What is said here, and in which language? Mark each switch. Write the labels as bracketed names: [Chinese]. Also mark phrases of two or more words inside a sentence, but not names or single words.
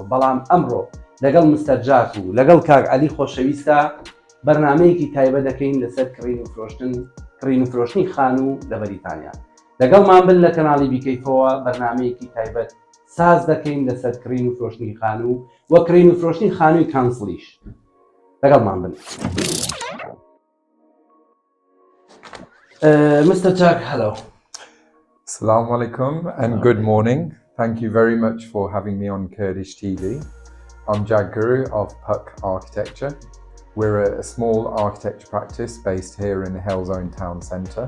[Central Kurdish] بەڵام ئەمڕۆ لەگەڵ مستەر جاک و لەگەڵ کاک عەلی خۆشەویستە بەرنامەیەکی تایبەت دەکەین لەسەر کڕین و فرۆشتنی خانوو لە بەریتانیا. لەگەڵمان بن لە کەناڵی بیکەیفەوە بەرنامەیەکی تایبەت ساز دەکەین لەسەر کڕین و فرۆشتنی خانوو وە کڕین و فرۆشتنی خانووی کانسڵیش. لەگەڵمان بن. [English] Mr. Jack, hello. [Arabic] السلام عليكم [English] and good morning. Thank you very much for having me on Kurdish TV. I'm Jag Guru of Puck Architecture. We're a small architecture practice based here in the Hellzone Town Centre.